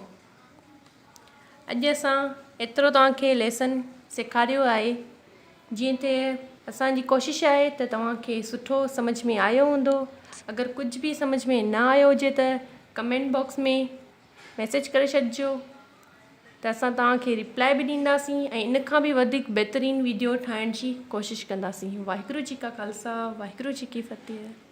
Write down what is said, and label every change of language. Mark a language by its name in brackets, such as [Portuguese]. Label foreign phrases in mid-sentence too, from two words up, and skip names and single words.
[Sindhi] अॼु असां एतिरो तव्हांखे लेसन सेखारियो आहे, जीअं त असांजी कोशिशि आहे त तव्हांखे सुठो सम्झ में आयो हूंदो। अगरि कुझु बि सम्झ में न आयो हुजे त [English] comment box [Sindhi] में मैसेज करे छॾिजो, त असां तव्हांखे रिप्लाई बि ॾींदासीं ऐं इन खां बि वधीक बहितरीनु वीडियो ठाहिण जी कोशिशि कंदासीं। [Punjabi] ਵਾਹਿਗੁਰੂ ਜੀ ਕਾ ਖ਼ਾਲਸਾ ਵਾਹਿਗੁਰੂ ਜੀ ਕੀ ਫ਼ਤਿਹ।